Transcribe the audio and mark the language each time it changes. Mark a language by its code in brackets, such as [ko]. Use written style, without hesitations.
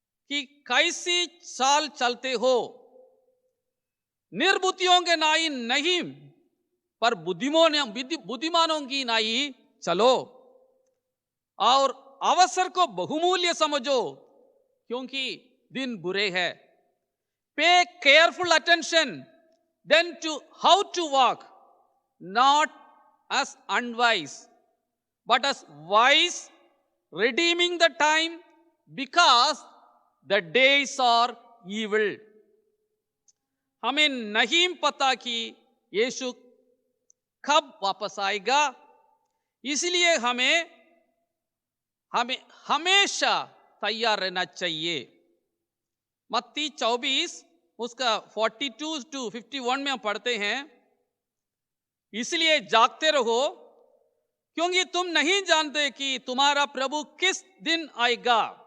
[hi] कि कैसी चाल चलते हो, निर्बुद्धियों के नाई नहीं पर बुद्धिमानों की नाई चलो, और अवसर को बहुमूल्य समझो क्योंकि दिन बुरे हैं। [en] Pay careful attention then to how to walk, not as unwise, but as wise, redeeming the time because the days are evil. [hi] हमें नहीं पता कि यीशु कब वापस आएगा, इसलिए हमें हमेशा तैयार रहना चाहिए। मत्ती 24 उसका 42 to 51 में हम पढ़ते हैं, इसलिए जागते रहो क्योंकि तुम नहीं जानते कि तुम्हारा प्रभु किस दिन आएगा।